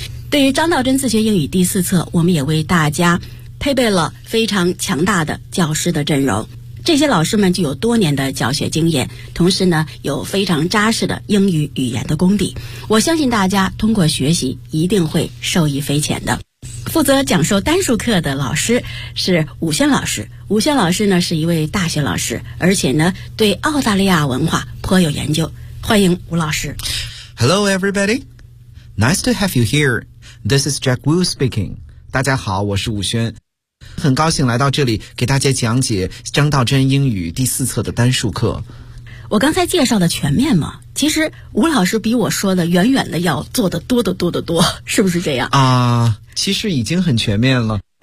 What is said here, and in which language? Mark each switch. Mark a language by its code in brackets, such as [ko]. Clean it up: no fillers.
[zh] 对于张道真自学英语第四册，我们也为大家配备了非常强大的教师的阵容，这些老师们具有多年的教学经验，同时呢，有非常扎实的英语语言的功底，我相信大家通过学习一定会受益匪浅的。负责讲授单数课的老师是武轩老师，武轩老师呢是一位大学老师，而且呢对澳大利亚文化颇有研究，欢迎吴老师。 [en] Hello everybody, nice to have you here, this is Jack Wu speaking. [zh] 大家好，我是武轩，很高兴来到这里给大家讲解张道真英语第四册的单数课。我刚才介绍的全面吗？其实吴老师比我说的远远的要做得多得多得多，是不是这样啊？其实已经很全面了。